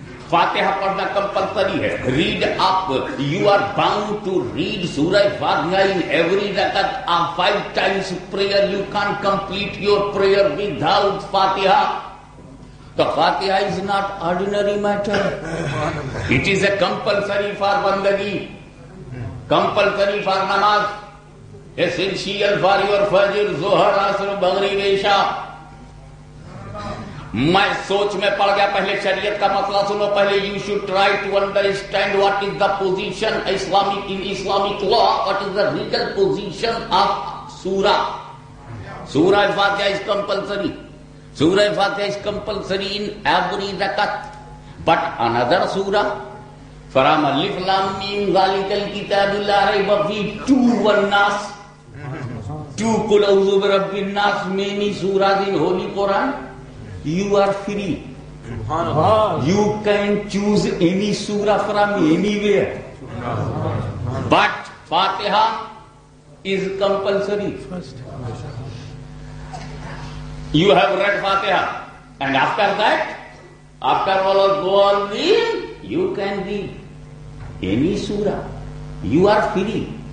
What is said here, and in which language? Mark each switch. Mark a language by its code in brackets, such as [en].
[ur] فاتحہ پڑھنا کمپلسری ہے. [en] Read up. You are bound to read Surah Fatiha in every rakat of 5 times prayer. You can't complete your prayer without Fatiha. تو Fatiha is not ordinary matter. It is a compulsory for bandagi, compulsory for namaz, essential for your Fajr, Zuhr, Asr, Maghrib, Isha. [ur] میں سوچ میں پڑ گیا. پہلے شریعت کا مسئلہ سنو. [en] پہلے you should try to understand what is the position Islamic law, what is the legal position of Surah. Surah Fatiha is compulsory. Surah Fatiha is compulsory in every rakat. But اندر Surah from [ar] الف لام میم ذالک الکتاب لا ریب فیہ [en] to والناس, to [ar] قل اعوذ برب الناس, [en] many surahs in Holy Quran. You are free. You can choose any surah from anywhere. But Fatiha is compulsory. You have read Fatiha, and after that, after all you can read any surah. You are free.